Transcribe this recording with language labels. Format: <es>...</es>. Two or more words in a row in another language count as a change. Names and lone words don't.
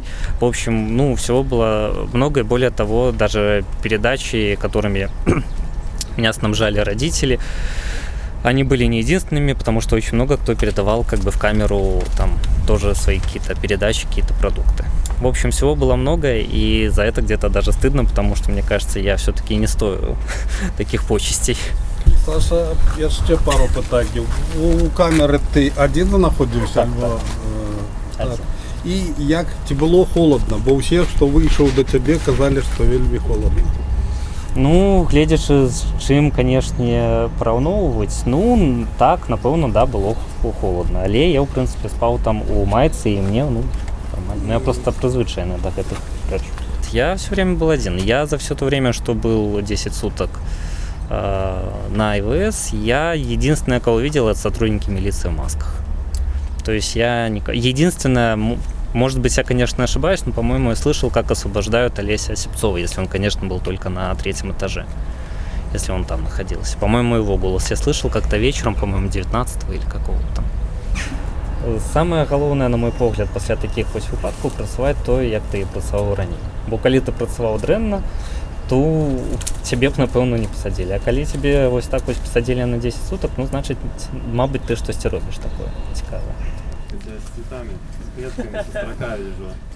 <ru>В общем, всего было много, и более того, даже передачи, которыми меня снабжали родители, они были не единственными, потому что очень много кто передавал как бы в камеру там тоже свои какие-то передачи, какие-то продукты. В общем, всего было много, и за это где-то даже стыдно, потому что, мне кажется, я все-таки не стою таких почестей.</ru> <uk>Саша, я ще пару питань. У камери ти один знаходився? Так. І як ті було холодно? Бо всі, хто вийшов до тебе, казали, що вельми холодно.</uk> <be>Гледзячы з чым, канешне, параўноўваць, так, напэўна, да, было холодна. Але я, ў прынцыпе, спаў там у майцы, і мне, нормально. Я просто прызвычайны да гэтых рэч.</be> <ru>Я все время был один. Я за все то время, что был 10 суток на ИВС, я единственное, кого видел, это сотрудники милиции в масках. То есть единственное... Может быть, я, конечно, ошибаюсь, но, по-моему, я слышал, как освобождают Олеся Осипцова, если он, конечно, был только на 3-м этаже, если он там находился. По-моему, его голос я слышал как-то вечером, по-моему, 19-го или какого-то.</ru> <be>Самое галоўнае, на мой погляд, пасля таких вось выпадкаў працаваць тое, як ты працаваў раней. Бо калі ты працаваў дрэнна, то цябе б, напэўна, не пасадзілі. А калі цябе вось так вось пасадзілі на 10 суток, значыць, мабыць, ты штосьці робіш такое цікавае.</be> <ru>С цветами, с клетками, со строка вижу.</ru>